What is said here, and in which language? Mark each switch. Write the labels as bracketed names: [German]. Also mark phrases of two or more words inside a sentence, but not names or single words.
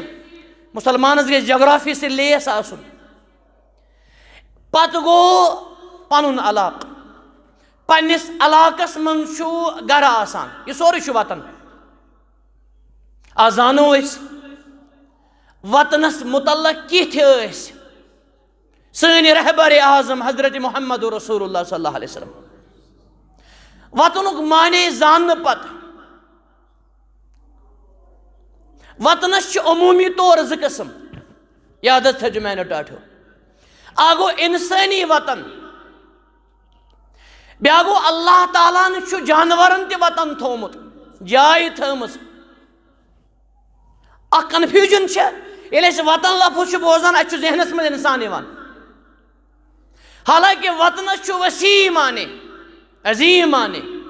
[Kashmiri] مسلمانس گژھِ جغرافی سۭتۍ لیس آسُن. پتہٕ گوٚو پنُن علاقہٕ، پننس علاقس منٛز چھُ گرٕ آسان، یہِ سورُے چھُ وطن. آزانو أسۍ وطنس متعلق کِتھۍ ٲسۍ سٲنۍ رہبر اعظم حضرت محمد رسول اللہ [Arabic] صلی اللہ علیہ وسلم. [Kashmiri] وطنُک معنی زاننہٕ پتہٕ وطنس چھِ عموٗمی طور زٕ قٕسم، یاد حظ تھٲیِو میانیو ٹاٹھیو. اکھ گوٚو انسٲنی وطن، بیٛاکھ گوٚو اللہ تعالیٰ ہن چھُ جانورن تہِ وطن تھوٚومُت، جاے تھٲومٕژ اخ کنفیوژن ییٚلہِ أسۍ وطن لفظ چھِ بوزان اَسہِ چھُ ذہنس منٛز اِنسان یِوان حالانکہ وطنس چھُ وسیع معنی عظیٖم معنی